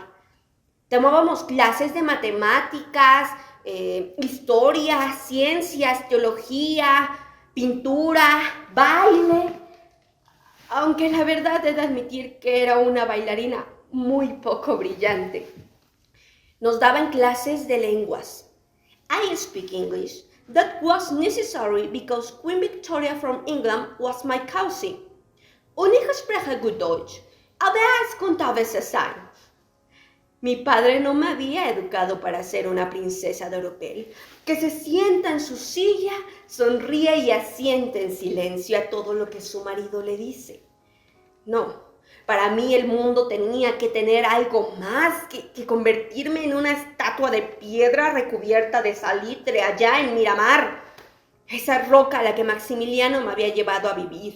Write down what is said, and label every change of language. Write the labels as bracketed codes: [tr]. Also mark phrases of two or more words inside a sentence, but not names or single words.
[es] Tomábamos clases de matemáticas, historia, ciencias, teología, pintura, baile. Aunque la verdad he de admitir que era una bailarina muy poco brillante. Nos daban clases de lenguas. [en] I speak English. That was necessary because Queen Victoria from England was my cousin. [de] Und ich spreche gut Deutsch, aber es kommt [es] a veces [de] sein. [es] Mi padre no me había educado para ser una princesa de Oropel, que se sienta en su silla, sonríe y asiente en silencio a todo lo que su marido le dice. No, para mí el mundo tenía que tener algo más que convertirme en una estatua de piedra recubierta de salitre allá en Miramar, esa roca a la que Maximiliano me había llevado a vivir.